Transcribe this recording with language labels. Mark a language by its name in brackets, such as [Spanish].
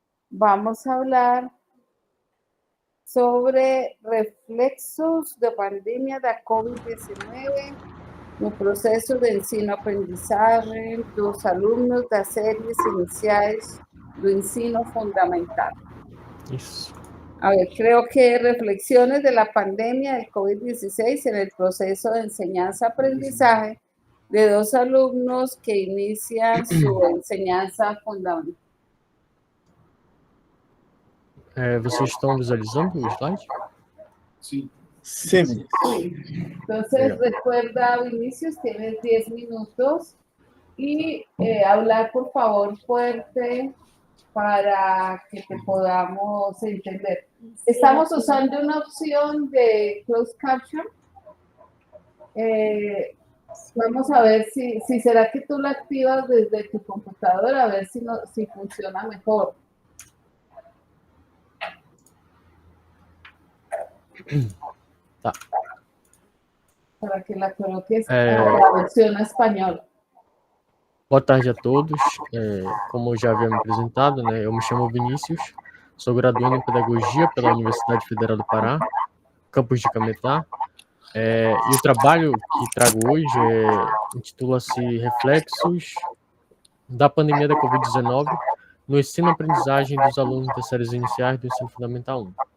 [Spanish] Vamos a hablar sobre [Portuguese] reflexos da pandemia da Covid-19 no processo de ensino-aprendizagem dos alunos das séries iniciais do ensino fundamental. Isso. [Spanish] A ver, creo que reflexiones de la pandemia del COVID-16 en el proceso de enseñanza-aprendizaje de dos alumnos que inician su enseñanza fundamental. [Portuguese] Vocês estão visualizando o slide? [Spanish] Sí. [Portuguese] Sim, [Spanish] Entonces, recuerda, Vinicius, tienes 10 minutos y hablar, por favor, fuerte para que te podamos entender. Estamos usando una opción de closed caption. Vamos a ver si será que tú la activas desde tu computadora, a ver si funciona mejor. [Portuguese] Tá. [Spanish] Para que la coloques a la versión español. [Portuguese] Boa tarde a todos. Como eu já havia me apresentado, né, eu me chamo Vinícius, sou graduando em Pedagogia pela Universidade Federal do Pará, campus de Cametá. E o trabalho que trago hoje intitula-se Reflexos da Pandemia da Covid-19 no ensino-aprendizagem dos alunos das séries iniciais do Ensino Fundamental 1.